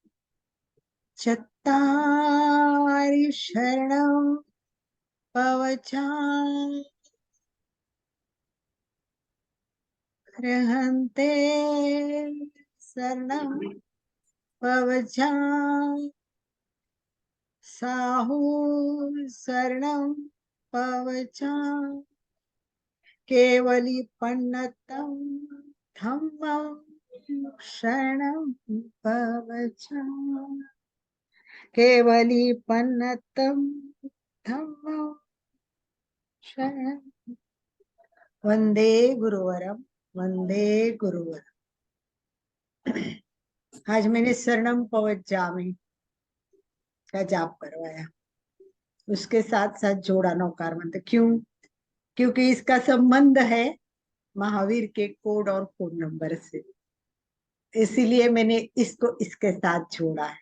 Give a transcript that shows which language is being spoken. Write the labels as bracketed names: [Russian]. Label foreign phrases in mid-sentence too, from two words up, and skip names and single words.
[Prakrit languages] चत्तारि शरणं पवचा रहन्ते शरणं पवचा साहू शरणं पवचा केवली पन्नतं धम्मं शरणं पवचा केवली पन्नतं धम्मं शरणं वंदे गुरुवरम वंदे गुरुवरम। [Hindi] आज मैंने [Prakrit languages] शरणम पवज्जामि [Hindi] का जाप करवाया, उसके साथ साथ जोड़ा नौकार मंत्र। क्यों? क्योंकि इसका संबंध है महावीर के कोड और [English] phone number [Hindi] से, इसीलिए मैंने इसको इसके साथ जोड़ा है।